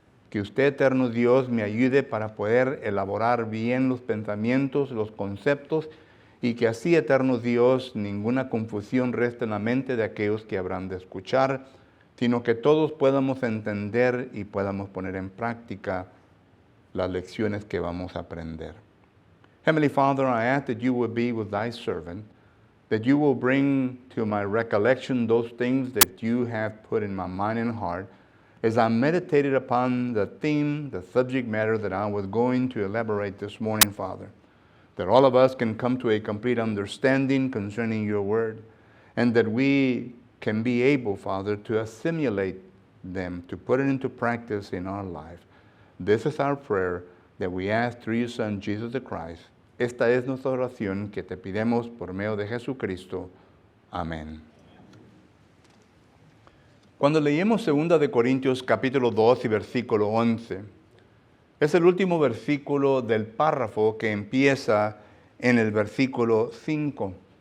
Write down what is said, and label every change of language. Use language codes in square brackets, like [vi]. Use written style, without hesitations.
[es] Que usted, eterno Dios, me ayude para poder elaborar bien los pensamientos, los conceptos, y que así, eterno Dios, ninguna confusión reste en la mente de aquellos que habrán de escuchar, sino que todos podamos entender y podamos poner en práctica las lecciones que vamos a aprender. [en] Heavenly Father, I ask that you will be with thy servant, that you will bring to my recollection those things that you have put in my mind and heart, as I meditated upon the theme, the subject matter that I was going to elaborate this morning, Father, that all of us can come to a complete understanding concerning your word, and that we can be able, Father, to assimilate them, to put it into practice in our life. This is our prayer that we ask through your Son, Jesus the Christ. [es] Esta es nuestra oración que te pidemos por medio de Jesucristo. Amén. Cuando leímos 2 de Corintios capítulo 2 y versículo 11, es el último versículo del párrafo que empieza en el versículo 5.